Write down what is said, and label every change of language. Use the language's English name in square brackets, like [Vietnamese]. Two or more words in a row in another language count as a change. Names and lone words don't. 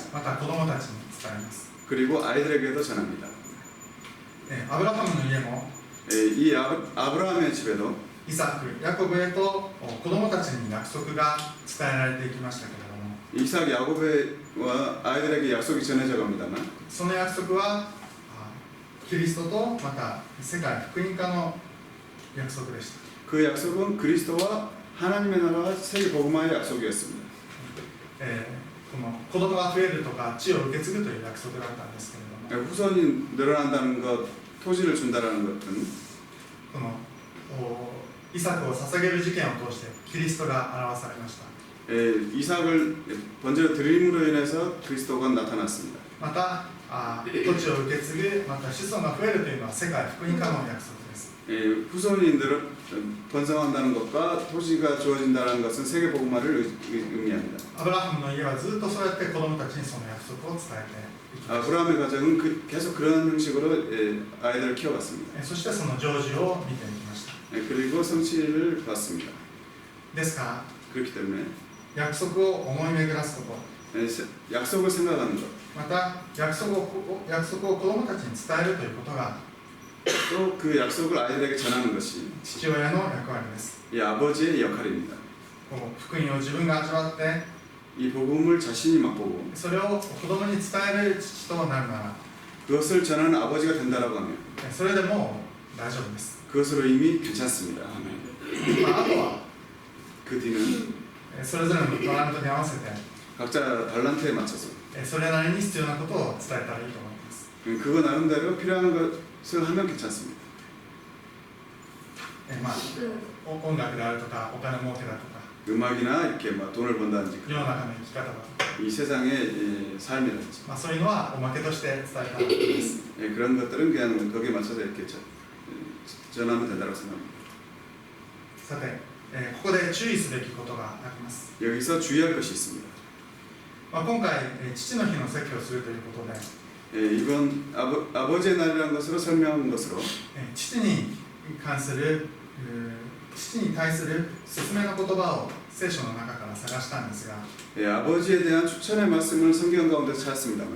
[Japanese] また子供たちに伝えます。 [Korean] 그리고 아이들에게도 전합니다. [Japanese] アブラハムの家も [Korean] 이 아브라함의 집에도 [Japanese] イサク、ヤコブへと子供たちに約束が伝えられていきましたけれども、 [Korean] 이삭 야곱과 아이들에게 약속이 전해져 갑니다만 [Japanese] その約束はキリストとまた世界福音化の約束でした。 [Korean] 그 약속은 그리스도와 하나님의 나라와 세계 복음화의 약속이었습니다. [Japanese] この子供が増えるとか地を受け継ぐという約束だったんですけれども、 [Korean] 후손이 늘어난다는 것, 토지를 준다는 것은 [Japanese] このイサクを捧げる事件を通してキリストが表されました。 [Korean] 이삭을 번제로 드림으로 인해서 그리스도가 나타났습니다. [Japanese] また土地を受け継ぐ、また子孫が増えるというのは世界福音化の約束です。 [Korean] 후손이 번성한다는 것과 토지가 주어진다는 것은 세계 복음화를 의미합니다. [Japanese] アブラハムの家はずっとそうやって子供たちにその約束を伝えていきました。 [Korean] 아브라함의 가정은 계속 그런 형식으로 아이들을 키워갔습니다. [Japanese] そしてその成就を見ていきました。 [Korean] 그리고 성취를 봤습니다. [Japanese] ですから [Korean] 그렇기 때문에 [Japanese] 約束を思い巡らすこと、 [Korean] 약속을 생각하는 것, [Japanese] また約束を子供たちに伝えるということが [Korean] 또 그 약속을 아이들에게 전하는 것이 [Japanese] 父親の役割です。 [Korean] 이 아버지의 역할입니다. [Japanese] 福音を自分が味わって [Korean] 이 복음을 자신이 맛보고 [Japanese] それを子供に伝える父となるなら [Korean] 그것을 전하는 아버지가 된다라고 하면 [Japanese] それでも大丈夫です。 [Korean] 그것으로 이미 괜찮습니다. [Japanese] あとは [Korean] 그 뒤는 [Japanese] それぞれのトラントに合わせて [Korean] 각자 달란트에 맞춰서 [Japanese] それなりに必要なことを伝えたらいいと思います。 [Korean] 그거 나름대로 필요한 것을 하면 괜찮습니다. [Japanese] 音楽であるとかお金儲けだとか [Korean] 음악이나 이렇게 막 돈을 번다든지 [Japanese] 世の中の生き方だ、 [Korean] 이 세상의 삶이라든지 [Japanese] そういうのはおまけとして伝えたわけです。 [Korean] 그런 것들은 그냥 거기에 맞춰서 이렇게 전하면 된다고 생각합니다. [Japanese] さて、ここで注意すべきことがあります。 [Korean] 여기서 주의할 것이 있습니다. [Japanese] 今回、父の日の説教をするということで、 [Korean] 이번 아버지의 날이라는 것으로 설명한 것으로 [Japanese] 父に関する父に対する勧めの言葉を聖書の中から探したんですが、 [Korean] 아버지에 대한 추천의 말씀을 성경 가운데 찾았습니다만